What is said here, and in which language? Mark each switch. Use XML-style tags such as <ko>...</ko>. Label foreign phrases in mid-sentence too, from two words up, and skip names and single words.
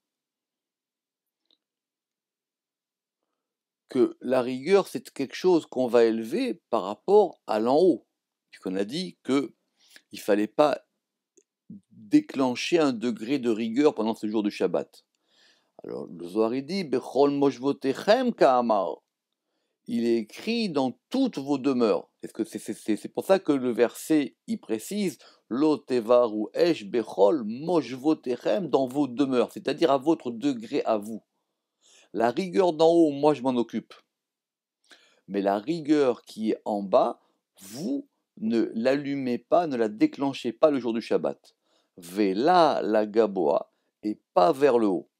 <fr>Que la rigueur, c'est quelque chose qu'on va élever par rapport à l'en haut. Puisqu'on a dit qu'il ne fallait pas déclencher un degré de rigueur pendant ce jour du Shabbat. Alors le Zohar dit</fr> <he>בכל מושבותיכם קאמר.</he> <fr>Il est écrit dans toutes vos demeures. C'est pour ça que le verset y précise</fr> <he>לא תבערו אש בכל מושבותיכם,</he> <fr>dans vos demeures, c'est-à-dire à votre degré à vous. La rigueur d'en haut, moi je m'en occupe. Mais la rigueur qui est en bas, vous ne l'allumez pas, ne la déclenchez pas le jour du Shabbat.</fr> <he>ולא לגבוה,</he> <fr>et pas vers le haut.</fr>